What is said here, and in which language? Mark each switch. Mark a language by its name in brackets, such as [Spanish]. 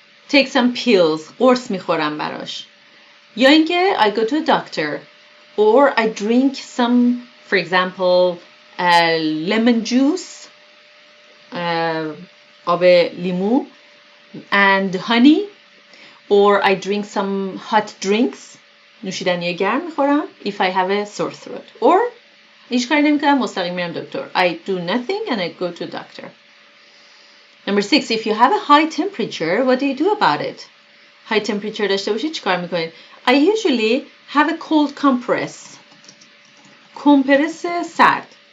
[English] Take some pills. [Persian] قرص میخورم براش. یا اینکه [English] I go to a doctor. Or I drink some, for example, lemon juice. [Persian] آب لیمو. [English] And honey. Or I drink some hot drinks. [Persian] نوشیدنی گرم میخورم. [English] If I have a sore throat. [Persian] Or هیچ کاری نمیکنم مستقیم میرم دکتر. [English] I do nothing and I go to a doctor. Number 6. If you have a high temperature, what do you do about it? High temperature [Persian] داشته باشید چیکار میکنید؟ [English] I usually have a cold compress. [Persian] کمپرس سرد.